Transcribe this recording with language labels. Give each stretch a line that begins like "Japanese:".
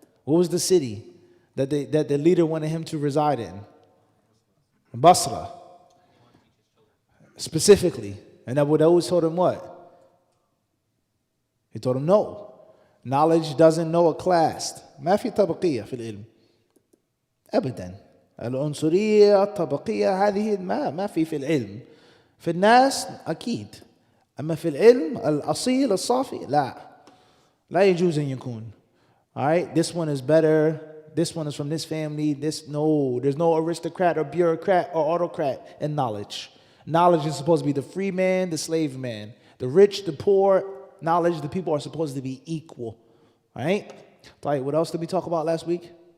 English: What was the city that the leader wanted him to reside in? Basra. Specifically. And Abu Dawud told him what? He told him no. Knowledge doesn't know a class.
Arabic: ما في طبقية في العلم. أبدا. العنصرية الطبقية هذه ما في العلم. في الناس أكيد. أما في العلم الأصيل الصافي لا يجوز أن يكون.
English: All right, this one is better. This one is from this family. There's no aristocrat or bureaucrat or autocrat in knowledge. Knowledge is supposed to be the free man, the slave man, the rich, the poor. Knowledge, the people are supposed to be equal. All right. What else did we talk about last week?